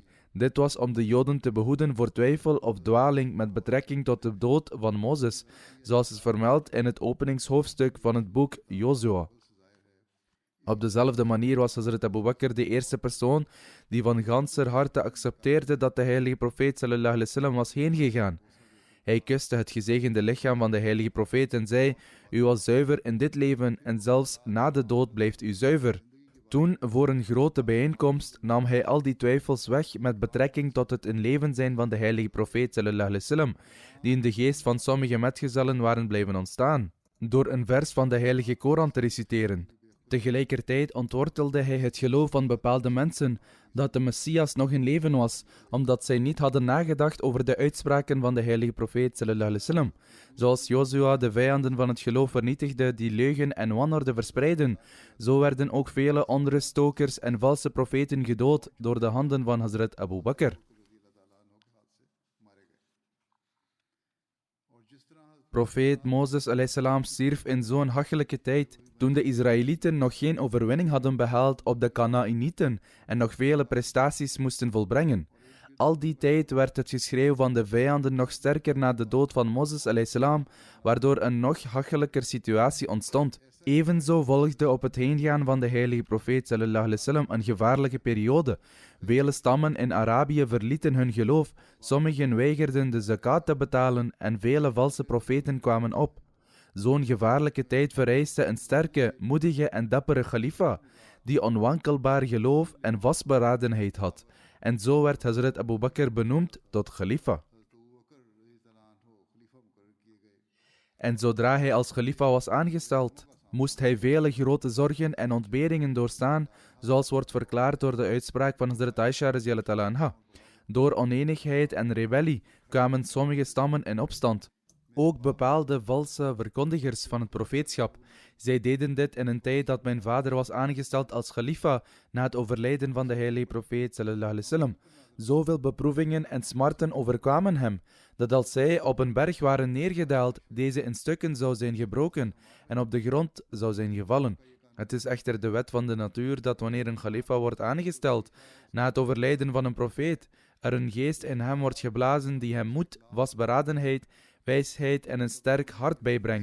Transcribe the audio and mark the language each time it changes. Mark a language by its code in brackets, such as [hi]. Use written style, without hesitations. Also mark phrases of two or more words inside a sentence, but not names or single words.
[nl] Dit was om de Joden te behoeden voor twijfel of dwaling met betrekking tot de dood van Mozes, zoals is vermeld in het openingshoofdstuk van het boek Jozua. Op dezelfde manier was Hazrat Abu Bakr de eerste persoon die van ganser harte accepteerde dat de heilige profeet [ar] صلى الله عليه وسلم [nl] was heengegaan. Hij kuste het gezegende lichaam van de heilige profeet en zei: u was zuiver in dit leven en zelfs na de dood blijft u zuiver. Toen, voor een grote bijeenkomst, nam hij al die twijfels weg met betrekking tot het in leven zijn van de heilige profeet [ar] صلى الله عليه وسلم, [nl] die in de geest van sommige metgezellen waren blijven ontstaan, door een vers van de heilige Koran te reciteren. Tegelijkertijd ontwortelde hij het geloof van bepaalde mensen dat de Messias nog in leven was, omdat zij niet hadden nagedacht over de uitspraken van de heilige profeet [ar] صلى الله عليه وسلم. [nl] Zoals Jozua de vijanden van het geloof vernietigde die leugen en wanorde verspreidden, zo werden ook vele onruststokers en valse profeten gedood door de handen van Hazrat Abu Bakr. Profeet Mozes [ar] عليه السلام [nl] stierf in zo'n hachelijke tijd, toen de Israëlieten nog geen overwinning hadden behaald op de Kanaanieten en nog vele prestaties moesten volbrengen. Al die tijd werd het geschreeuw van de vijanden nog sterker na de dood van Mozes [ar] عليه السلام, [nl] waardoor een nog hachelijker situatie ontstond. Evenzo volgde op het heengaan van de heilige profeet [ar] صلى الله عليه وسلم [nl] een gevaarlijke periode. Vele stammen in Arabië verlieten hun geloof, sommigen weigerden de zakat te betalen en vele valse profeten kwamen op. Zo'n gevaarlijke tijd vereiste een sterke, moedige en dappere khalifa, die onwankelbaar geloof en vastberadenheid had. En zo werd Hazrat Abu Bakr benoemd tot khalifa. En zodra hij als khalifa was aangesteld, moest hij vele grote zorgen en ontberingen doorstaan, zoals wordt verklaard door de uitspraak van Hazrat Aisha [ar] رضي الله عنها. [nl] Door oneenigheid en rebellie kwamen sommige stammen in opstand. Ook bepaalde valse verkondigers van het profeetschap. Zij deden dit in een tijd dat mijn vader was aangesteld als khalifa na het overlijden van de heilige profeet [ar] صلى الله عليه وسلم. [nl] Zoveel beproevingen en smarten overkwamen hem, dat als zij op een berg waren neergedaald, deze in stukken zou zijn gebroken en op de grond zou zijn gevallen. Het is echter de wet van de natuur dat wanneer een khalifa wordt aangesteld, na het overlijden van een profeet, er een geest in hem wordt geblazen die hem moed, vastberadenheid, wijsheid en een sterk hart bijbrengt.